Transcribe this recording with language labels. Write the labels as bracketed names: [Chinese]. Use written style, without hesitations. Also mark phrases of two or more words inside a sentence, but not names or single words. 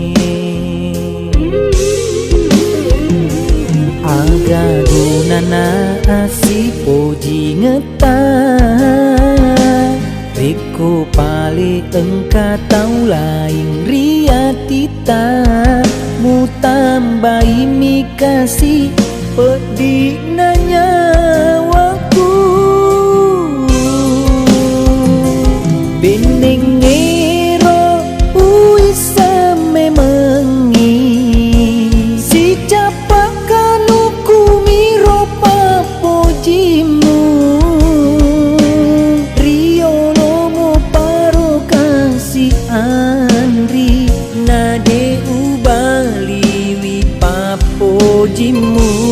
[Buginese] aga gunana asipoji ngeta Riko pale engka tau lain riatita mu tambahi mi [Indonesian] kasih pedih [Buginese] nanya waku bening ngero uisa memengi si capak kanuku miro papojimu riolomu paro kasih andri nade ubaliwi papojimu